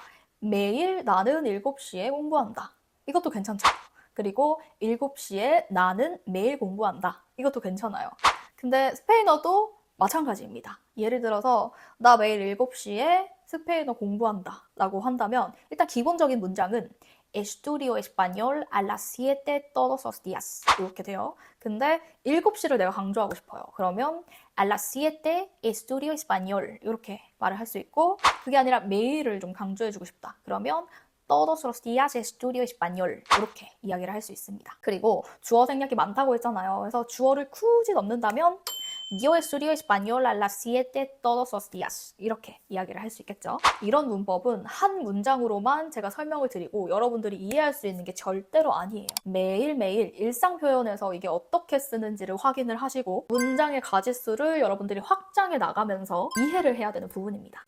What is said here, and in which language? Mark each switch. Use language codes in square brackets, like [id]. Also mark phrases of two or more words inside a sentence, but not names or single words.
[ko] 매일 나는 7시에 공부한다. 이것도 괜찮죠? 그리고 7시에 나는 매일 공부한다. 이것도 괜찮아요. 근데 스페인어도 마찬가지입니다. 예를 들어서 나 매일 7시에 스페인어 공부한다 라고 한다면 일단 기본적인 문장은 [es] Estudio español a las 7 todos los días [ko] 이렇게 돼요. 근데 7시를 내가 강조하고 싶어요. 그러면 [es] a las 7 estudio español [ko] 이렇게 말을 할 수 있고 그게 아니라 매일을 좀 강조해주고 싶다. 그러면 [es] todos los días estudio español [ko] 이렇게 이야기를 할 수 있습니다. 그리고 주어 생략이 많다고 했잖아요. 그래서 주어를 굳이 넣는다면 [es] Yo estudio español a las 7 todos los días [ko] 이렇게 이야기를 할 수 있겠죠. 이런 문법은 한 문장으로만 제가 설명을 드리고 여러분들이 이해할 수 있는 게 절대로 아니에요. 매일매일 일상 표현에서 이게 어떻게 쓰는지를 확인을 하시고 문장의 가지수를 여러분들이 확장해 나가면서 이해를 해야 되는 부분입니다.